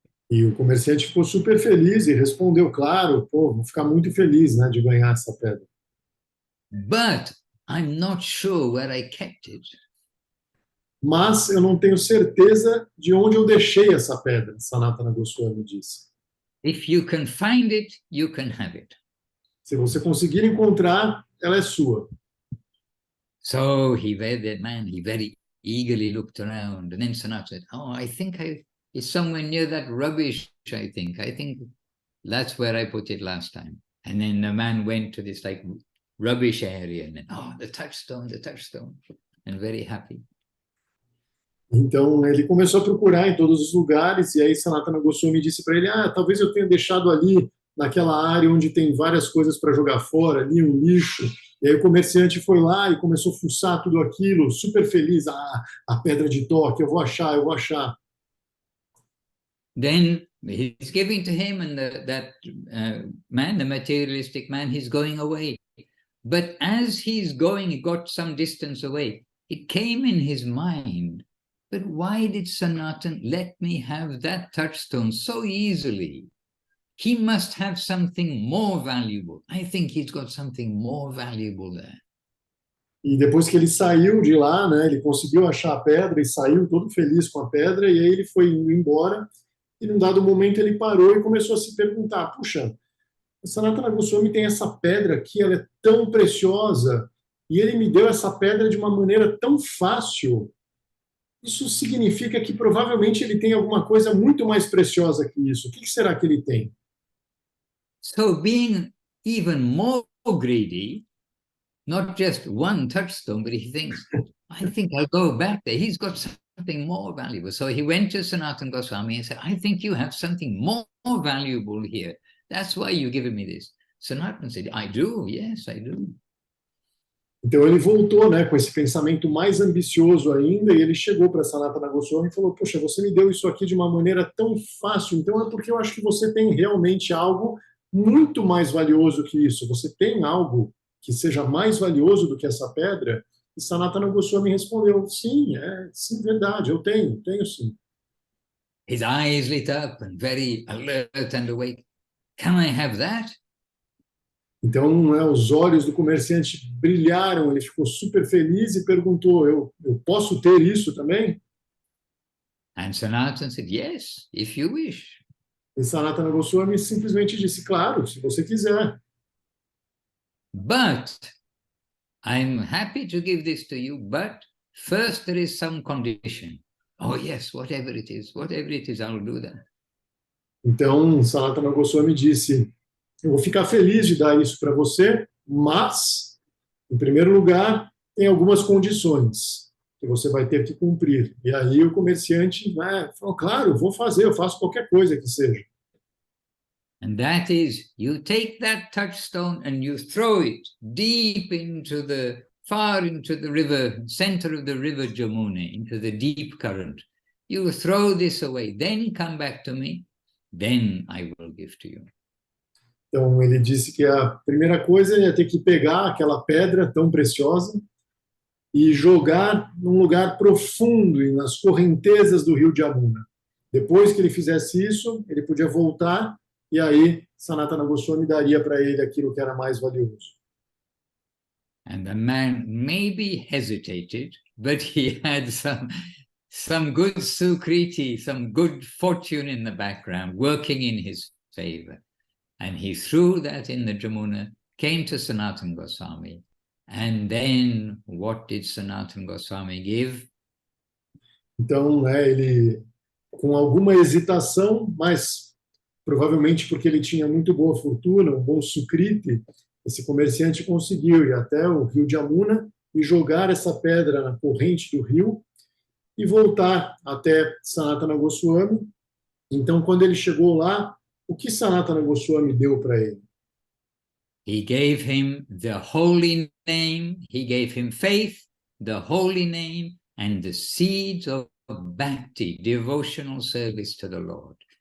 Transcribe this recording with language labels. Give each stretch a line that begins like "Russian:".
Portuguese: E o comerciante ficou super feliz e respondeu, claro, pô, vou ficar muito feliz, né, de ganhar essa pedra.
English: But I'm not sure where I kept it.
Portuguese: Mas eu não tenho certeza de onde eu deixei essa pedra, Sanatana Goswami disse.
English: If you can find it, you can have it.
Portuguese: Se você conseguir encontrar, ela é sua.
English: So he very eagerly looked around, and then Sanatana said, oh, I think it's somewhere near that rubbish, I think. I think that's where I put it last time. And then the man went to this like rubbish area, and then, oh, the touchstone, and very happy.
Portuguese: Então ele começou a procurar em todos os lugares, e aí Sanatana Goswami disse para ele, talvez eu tenha deixado ali, naquela área onde tem várias coisas para jogar fora, ali um lixo. E aí o comerciante foi lá e começou a fuçar tudo aquilo, super feliz, a pedra de toque, eu vou achar, eu vou achar.
English: Then he's giving to him, and that man, the materialistic man, he's going away. But as he's going, he got some distance away. It came in his mind, but why did Sanatan let me have that touchstone so easily? He must have something more valuable. I think he's got something more valuable there.
Portuguese: E depois que ele saiu de lá, né, ele conseguiu achar a pedra e saiu todo feliz com a pedra, e aí ele foi indo embora, e num dado momento ele parou e começou a se perguntar, puxa, o Sanatana Goswami tem essa pedra aqui, ela é tão preciosa, e ele me deu essa pedra de uma maneira tão fácil. Isso significa que provavelmente ele tem alguma coisa muito mais preciosa que isso. O que será que ele tem?
English: So being even more greedy, not just one touchstone, but he thinks, I think I'll go back there. He's got something more valuable. So he went to Sanatana Goswami and said, I think you have something more valuable here. That's why you're giving me this. Sanatana said, I do, yes, I do.
Portuguese: Então ele voltou, né, com esse pensamento mais ambicioso ainda, e ele chegou para Sanatana Goswami e falou, poxa, você me deu isso aqui de uma maneira tão fácil, então é porque eu acho que você tem realmente algo muito mais valioso que isso. Você tem algo que seja mais valioso do que essa pedra? E Sanatana Goswami respondeu, sim, sim, verdade, eu tenho sim.
English: His eyes lit up and very alert and awake. Can I have that?
Portuguese: Então, os olhos do comerciante brilharam, ele ficou super feliz e perguntou, eu posso ter isso também?
English: And Sanatana said, yes, if you wish.
Portuguese: E Sanatana Goswami simplesmente disse, claro, se você quiser.
English: But I'm happy to give this to you, but first there is some condition. Oh yes, whatever it is, I'll do that.
Portuguese: Então, Sanatana Goswami disse, eu vou ficar feliz de dar isso para você, mas, em primeiro lugar, tem algumas condições que você vai ter que cumprir. E aí o comerciante falou, claro, vou fazer, eu faço qualquer coisa que seja.
English: And that is, you take that touchstone and you throw it deep far into the river, center of the river Jamuna, into the deep current. You throw this away, then come back to me, then I will give to you.
Portuguese: Então, ele disse que a primeira coisa é ter que pegar aquela pedra tão preciosa e jogar num lugar profundo e nas correntezas do rio Jamuna. Depois que ele fizesse isso, ele podia voltar e aí Sanatana Goswami daria para ele aquilo que era mais valioso.
English: And the man maybe hesitated, but he had some good sukriti, some good fortune in the background working in his favor. And he threw that in the Jamuna, came to Sanatana Goswami, and then what did Sanatana Goswami give?
Portuguese: Então, ele, com alguma hesitação, mas provavelmente porque ele tinha muito boa fortuna, um bom sukriti, esse comerciante conseguiu ir até o rio Jamuna e jogar essa pedra na corrente do rio e voltar até Sanatana Goswami. Então, quando ele chegou lá, o que Sanatana Goswami deu para ele?
English: He gave him the holy name, he gave him faith, the holy name, and the seeds of Bhakti, devotional service to the Lord.